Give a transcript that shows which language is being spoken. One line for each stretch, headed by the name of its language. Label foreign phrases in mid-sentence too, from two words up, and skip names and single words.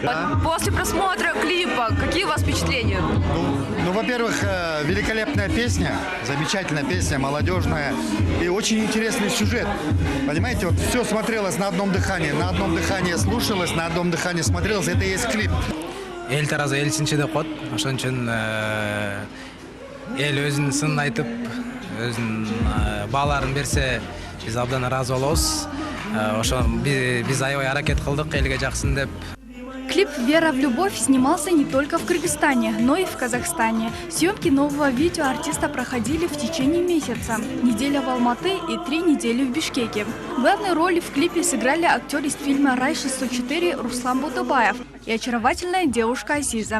Russian: После просмотра клипа, какие у вас впечатления? Ну, во-первых, великолепная песня, замечательная песня, молодежная и очень интересный сюжет. Понимаете, вот все смотрелось на одном дыхании слушалось, на одном дыхании смотрелось, это и есть клип.
Kyrgyz: Эл таразы элчинче деп коет. Ошон үчүн эл өзүнүн сынын айтып, өзүнүн бааларын берсе, биз абдан ыраазы болобуз. Ошо биз аябай аракет кылдык элге жаксын деп.
Russian: Клип «Вера в любовь» снимался не только в Кыргызстане, но и в Казахстане. Съемки нового видео артиста проходили в течение месяца. Неделя в Алматы и 3 недели в Бишкеке. Главную роль в клипе сыграли актер из фильма «Рай-604» Руслан Бутубаев и очаровательная девушка Азиза.